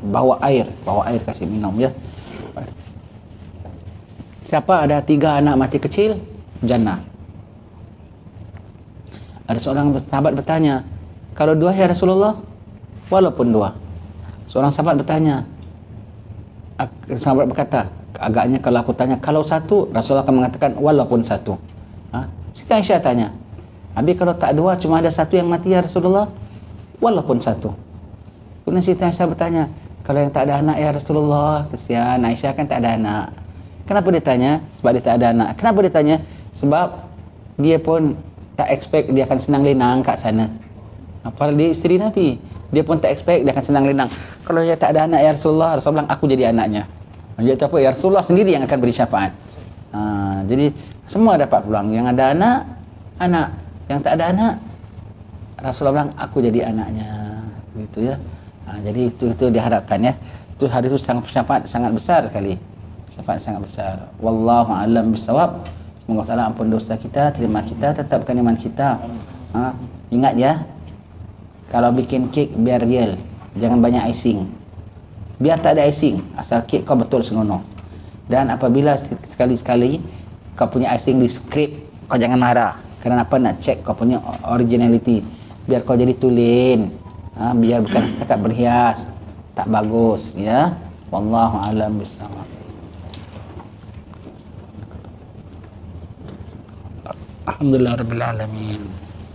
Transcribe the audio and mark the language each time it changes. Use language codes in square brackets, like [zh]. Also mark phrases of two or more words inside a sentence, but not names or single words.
[ms] Bawa air kasih minum ya. Siapa ada 3 anak mati kecil, jannah. Ada seorang sahabat bertanya, kalau 2 ya Rasulullah? Walaupun 2. Seorang sahabat bertanya, sahabat berkata, agaknya kalau aku tanya, kalau 1, Rasulullah akan mengatakan walaupun 1. Siti Aisyah tanya, habis kalau tak 2, cuma ada 1 yang mati ya Rasulullah? Walaupun 1. Kemudian Siti Aisyah bertanya, kalau yang tak ada anak ya Rasulullah, kesian Aisyah kan tak ada anak. Kenapa dia tanya? Sebab dia tak ada anak. Kenapa dia tanya? Sebab dia pun tak expect dia akan senang lenang kat sana. Apalagi dia isteri Nabi, dia pun tak expect dia akan senang lenang. Kalau dia tak ada anak ya Rasulullah, Rasulullah bilang aku jadi anaknya. Dia kata apa? Ya Rasulullah sendiri yang akan beri syafaat. Jadi semua dapat peluang. Yang ada anak, anak. Yang tak ada anak, Rasulullah bilang aku jadi anaknya. Gitu ya. Jadi itu diharapkan ya. Itu hadis itu syafaat sangat besar sekali. Syafaat sangat besar. [ar] والله أعلم بالصواب. [ms] Semoga Allah ampun dosa kita, terima kita, tetapkan iman kita. Ingat ya, kalau bikin kek biar real, jangan banyak icing. Biar tak ada icing, asal kek kau betul senonoh. Dan apabila sekali-sekali kau punya icing di script, kau jangan marah. Kerana apa? Nak cek kau punya originality. Biar kau jadi tulen. Biar bukan setakat berhias. Tak bagus ya. [ar] والله أعلم بالصواب. الحمد لله رب العالمين.